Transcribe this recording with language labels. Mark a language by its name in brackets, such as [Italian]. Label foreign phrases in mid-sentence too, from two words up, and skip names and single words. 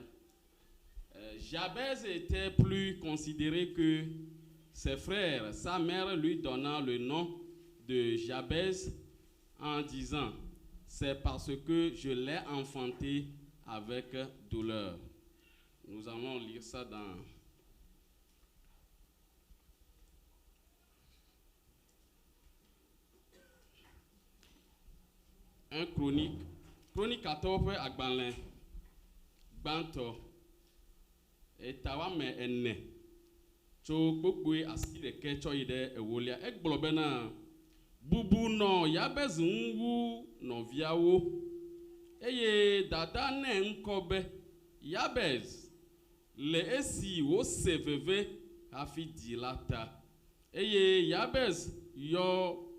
[French] Jabez était plus considéré que ses frères, sa mère lui donnant le nom de Jabez en disant: c'est parce que je l'ai enfanté avec douleur. Nous allons lire ça dans 1 Chronique 14 [Ewe] agbalẽ gbãtɔ etawame ene tso gbogboe asi ɖeke tsɔ yi ɖe ewolia egblɔ bena bubu nɔ Yabez ŋu wu nɔviawo eye dada nɛ ŋkɔ be Yabez le esi wose veve hafi di la ta eye Yabez yɔ